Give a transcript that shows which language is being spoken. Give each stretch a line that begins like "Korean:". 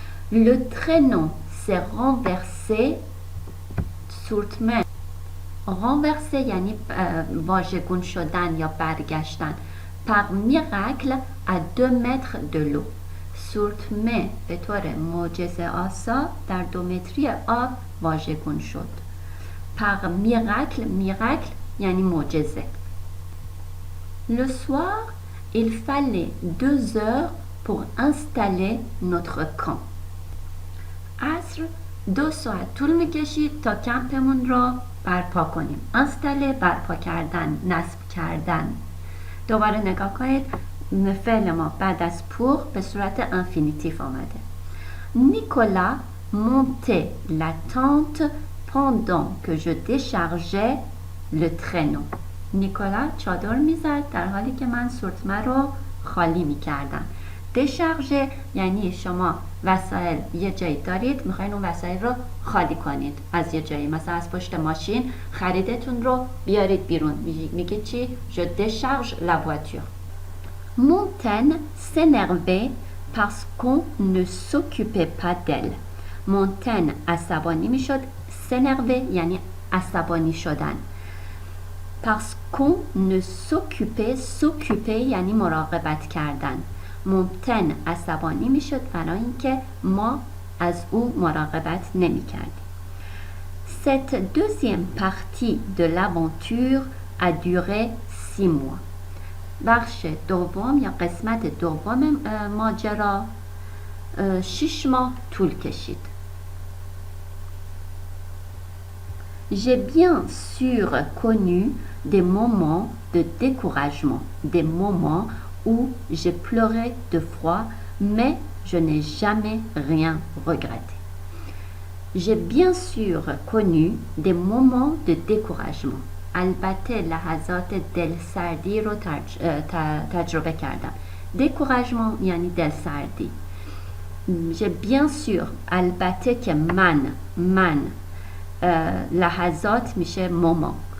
French: Le traîneau s'est renversé sur mer.
Persian: renversé یعنی واژگون شدن یا برگشتن.
French: par miracle à 2 mètres de l'eau.
Persian: سورتمه به طور معجزه آسا در 2 متری آب واژگون شد. par miracle یعنی معجزه.
French: Le soir, il fallait 2 heures pour installer notre camp.
Persian: عصر 2 ساعت طول میکشید تا کمپمون را برپا کنیم. installer برپا کردن، نصب کردن. دوباره نگاه کنید فعل ما بعد از pour به صورت انفینیتیف آمده.
French: Nicolas montait la tente pendant que je déchargeais le traîneau.
Persian: نیکولا چادر میزد در حالی که من سورتمه رو خالی میکردم. دشارژه یعنی شما وسایل یه جایی دارید میخواین اون وسایل رو خالی کنید از یه جایی، مثلا از پشت ماشین خریدتون رو بیارید بیرون. میگه چی؟
French: Je décharge la voiture. Montaigne s'énervait parce qu'on ne s'occupait pas d'elle.
Persian: Montaigne عصبانی میشد. s'énerver یعنی عصبانی شدن.
French: parce qu'on ne s'occupait
Persian: یعنی مراقبت کردن. ممتن عصبانی میشد برای اینکه ما از او مراقبت نمی کردیم.
French: Cette deuxième partie de l'aventure a duré 6 mois.
Persian: بخش دوم یا قسمت دوم ماجرا 6 ماه طول کشید.
French: J'ai bien sûr connu des moments de découragement, des moments où j'ai pleuré de froid, mais je n'ai jamais rien regretté. J'ai bien sûr connu des moments de découragement.
Persian: البته لحظات دلسردی رو تجربه کردم. découragement یعنی دلسردی.
French: J'ai bien sûr
Persian: البته که من لحظات میشه مومان.